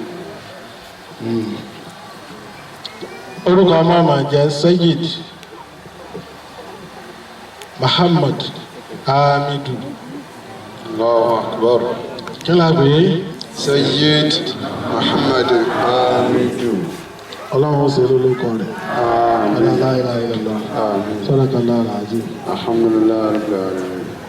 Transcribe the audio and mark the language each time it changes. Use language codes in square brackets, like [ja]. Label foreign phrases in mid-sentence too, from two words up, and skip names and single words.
[yo] orúkọ ọmọ mà jẹ́ Sayyid Muhammad Hamidu. [ar] الله أكبر. [yo] Kí la pè é? Sayyid Muhammad Hamidu. Ọlọ́run ó ṣe lórúkọ rẹ̀. [ar] لا إله إلا الله. صدق الله العظيم. الحمد لله رب العالمين.